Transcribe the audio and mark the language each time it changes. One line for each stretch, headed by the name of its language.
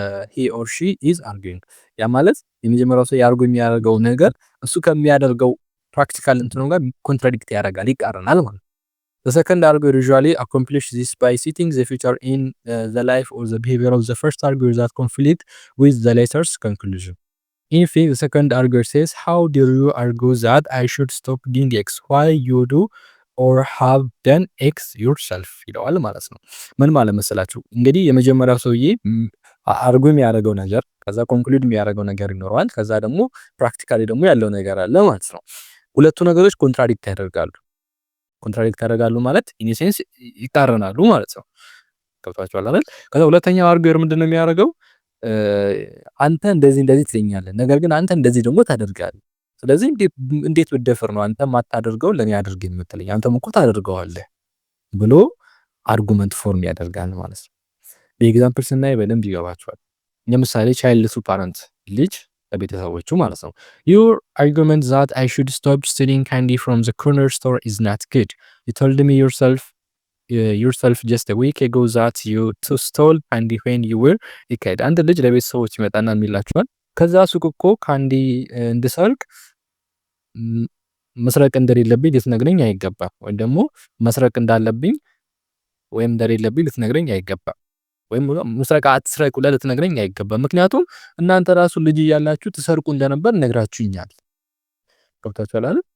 English: he or she is arguing።
Amharic: ያ ማለት የመጀመሪያው ሰው ያርጉ የሚያደርገው ነገር እሱ ከሚያደርገው ፕራክቲካል እንትኑ ጋር ኮንትራዲክት ያደርጋል፣ ይቃረናል ማለት።
English: The second arguer usually accomplish this by citing the future in the life or the behavior of the first arguer that conflict with the latter's conclusion. In fact, the second arguer says, how dare you argue that I should stop doing X while you do or have done X yourself
Amharic: ይለዋል ማለት ነው። ምን ማለት መሰላችሁ እንግዲህ የመጀመሪያው ሰውዬ አርጉ የሚያደርገው ነገር ከዛ ኮንክሉድ የሚያደርገው ነገር ይኖረዋል። ከዛ ደግሞ ፕራክቲካሊ ደግሞ ያለው ነገር አለ ማለት ነው። ሁለቱ ነገሮች ኮንትራዲክት ያደርጋሉ ማለት ኢን ሴንስ ይቃረናሉ ማለት ነው። ገብቷችኋል አይደል? ከዛ ሁለተኛው አርጉር ምንድነው የሚያደርገው አንተ እንደዚህ ትለኛለህ፣ ነገር ግን አንተ እንደዚህ ደግሞ ታደርጋለህ። ስለዚህ እንዴት ብደፍር ነው አንተ ማታደርገው ለኔ አድርግ የምትለኝ? አንተም እኮ ታደርገዋለህ ብሎ አርጉመንት ፎርም ያደርጋል ማለት ነው። በኤግዛምፕል ስናይ በደንብ ይገባችኋል። ለምሳሌ ቻይልድ ቱ ፓረንት ልጅ ለቤተሰቦቹ ማለት ነው።
English: your argument that I should stop stealing candy from the corner store is not good. You told me yourself just a week ago that you stole candy when you were a kid.
Amharic: አንድ ልጅ ለቤተሰቦች ይመጣና የሚላችኋል ከዛ ሱቅ እኮ ካንዲ እንድሰርቅ መስረቅ እንደሌለብኝ ልትነግረኝ አይገባም፣ ወይም ደግሞ መስረቅ እንዳለብኝ ወይም እንደሌለብኝ ልትነግረኝ አይገባም፣ ወይም መስረቅ አትስረቅ ብለህ ልትነግረኝ አይገባም። ምክንያቱም እናንተ ራሱ ልጅ እያላችሁ ትሰርቁ እንደነበር ነግራችሁኛል። ገብታችኋል አይደል?